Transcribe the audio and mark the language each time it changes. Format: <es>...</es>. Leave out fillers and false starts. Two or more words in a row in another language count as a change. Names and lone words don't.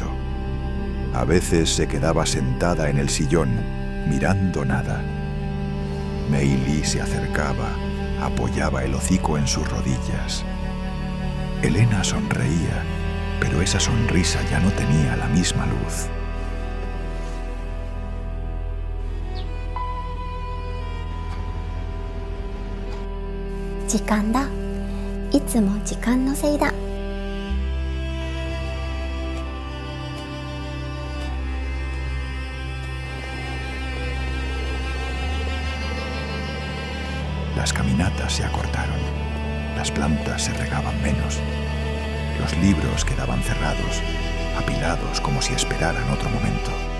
<es>A veces se quedaba sentada en el sillón, mirando nada. Meili se acercaba, apoyaba el hocico en sus rodillas. Elena sonreía, pero esa sonrisa ya no tenía la misma luz.</es> <ja>時間だ. いつも時間のせいだ.</ja> <es>Las caminatas se acortaron, las plantas se regaban menos, los libros quedaban cerrados, apilados como si esperaran otro momento.</es>